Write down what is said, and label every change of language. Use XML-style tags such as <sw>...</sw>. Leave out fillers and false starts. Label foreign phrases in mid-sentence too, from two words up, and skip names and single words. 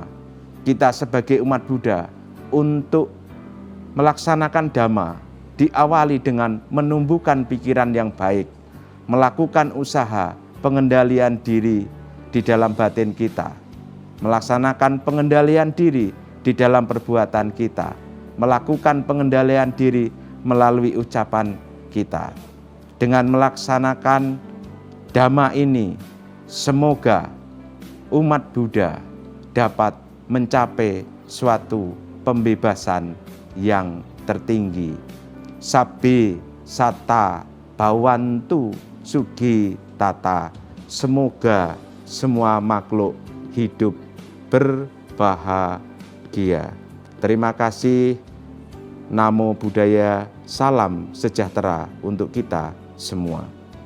<id>Kita sebagai umat Buddha untuk melaksanakan Dhamma diawali dengan menumbuhkan pikiran yang baik, melakukan usaha pengendalian diri di dalam batin kita, melaksanakan pengendalian diri di dalam perbuatan kita, melakukan pengendalian diri melalui ucapan kita. Dengan melaksanakan Dhamma ini, semoga umat Buddha dapat mencapai suatu pembebasan yang tertinggi.</id> <pi>Sabbe satta bhavantu sughi tata.</pi> <id>Semoga semua makhluk hidup berbahagia. Terima kasih.</id> <pi>Namo Buddhaya,</pi> <id>salam sejahtera untuk kita semua.</id>